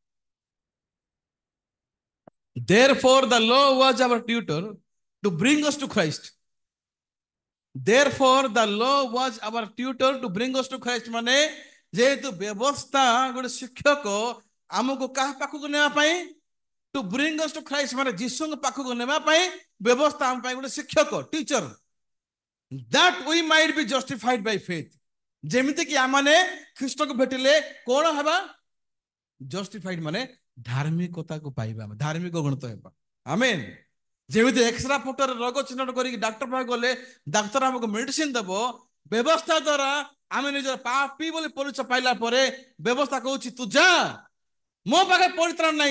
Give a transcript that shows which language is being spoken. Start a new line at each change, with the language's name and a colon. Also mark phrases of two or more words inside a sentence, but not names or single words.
English: therefore the law was our tutor to bring us to Christ. Therefore the law was our tutor to bring us to Christ,
Odia: ମାନେ ଯେହେତୁ ବ୍ୟବସ୍ଥା ଗୋଟେ ଶିକ୍ଷକ ଆମକୁ କାହା ପାଖକୁ ନେବା ପାଇଁ?
English: to bring us to Christ,
Odia: ମାନେ ଯୀଶୁଙ୍କ ପାଖକୁ ନେବା ପାଇଁ ବ୍ୟବସ୍ଥା ଆମ ପାଇଁ ଗୋଟେ ଶିକ୍ଷକ, ଟିଚର,
English: that we might be justified by faith,
Odia: ଯେମିତି କି ଆମମାନେ ଖ୍ରୀଷ୍ଟକୁ ଭେଟିଲେ କଣ ହେବା? ଜଷ୍ଟିଫାଇଡ ମାନେ ଧାର୍ମିକତାକୁ ପାଇବା, ଧାର୍ମିକ ଗଣିତ ହେବା। ଆମେନ୍। ଯେମିତି ଏକ୍ସଟ୍ରା ଫଟୋରେ ରୋଗ ଚିହ୍ନଟ କରିକି ଡାକ୍ତର ପାଖକୁ ଗଲେ ଡାକ୍ତର ଆମକୁ ମେଡିସିନ ଦେବ, ବ୍ୟବସ୍ଥା ଦ୍ୱାରା ଆମେ ନିଜର ପାପୀ ବୋଲି ପରିଚୟ ପାଇଲା ପରେ ବ୍ୟବସ୍ଥା କହୁଛି ତୁ ଯା, ମୋ ପାଖରେ ପରିତ୍ରାଣ ନାହିଁ।